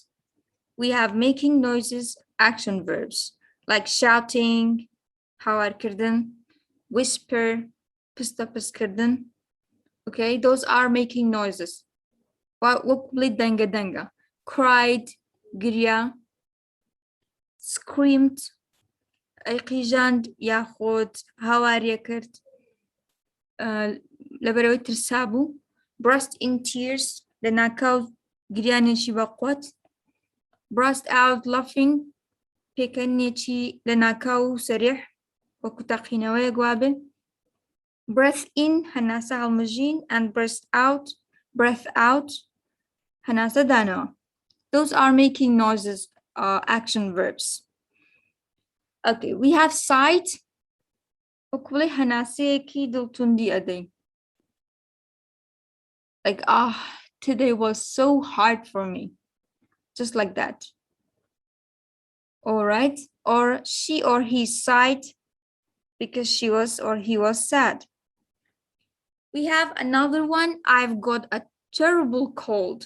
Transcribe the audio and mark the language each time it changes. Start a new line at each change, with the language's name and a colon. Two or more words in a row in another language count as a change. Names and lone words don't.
English: We have making noises, action verbs, like shouting,
Central Kurdish: hawar kirden,
English: whisper,
Central Kurdish: pista piskirden.
English: Okay, those are making noises.
Central Kurdish: What danga danga, cried, girya, screamed قیژاند یاخۆت هاوارێ کرد لەبەرەوەی ترسا بوو
English: burst in tears
Central Kurdish: لە ناکاو گریانێکی بەقوت
English: burst out laughing
Central Kurdish: پێکەنێکی لە ناکاو و سەریح وەکو تەقینەوەیەک وابێ
English: breath in
Central Kurdish: هەناسە هەڵمژین
English: and breath out
Central Kurdish: هەناسە دانەوە.
English: Those are making noises, action verbs. Okay, we have sight.
Central Kurdish: وەکوڵی هەناسەیەکی دڵتوندی ئەدەین.
English: Like, today was so hard for me. Just like that. All right. Or she or he sighed because she was or he was sad. We have another one. I've got a terrible cold.